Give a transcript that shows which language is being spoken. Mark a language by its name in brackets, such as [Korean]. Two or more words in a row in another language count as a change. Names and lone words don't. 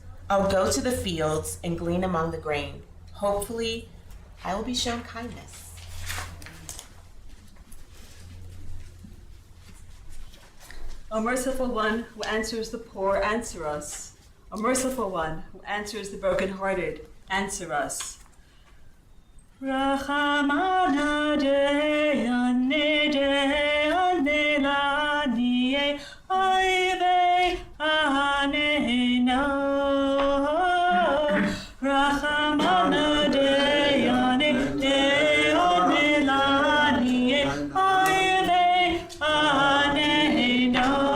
[English] I'll go to the fields and glean among the grain. Hopefully, I will be shown kindness. O merciful one who answers the poor, answer us. O merciful one who answers the brokenhearted, answer us. [Aramaic] Rachamana de'ane de'ane laniye ayve anena. Rachamana de'ane de'ane laniye ayve anena.